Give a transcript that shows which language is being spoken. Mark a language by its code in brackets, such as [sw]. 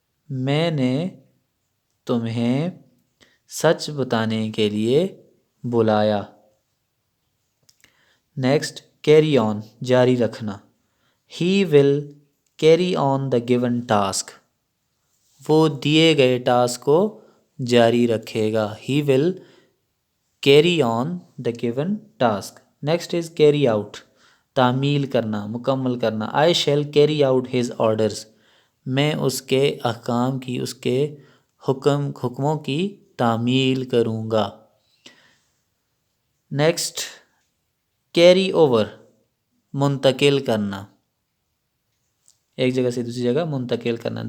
[ur] میں نے تمہیں سچ بتانے کے لیے بلایا. [en] next carry on [ur] جاری رکھنا. [en] He will carry on the given task. [ur] وہ دیے گئے ٹاسک کو جاری رکھے گا. [en] He will carry on the given task. Next is carry out [ur] تعمیل کرنا, مکمل کرنا. [en] I shall carry out his orders. [ur] میں اس کے احکام کی, اس کے حکموں کی تعمیل کروں گا. نیکسٹ کیری اوور منتقل کرنا, ایک جگہ سے دوسری جگہ منتقل کرنا.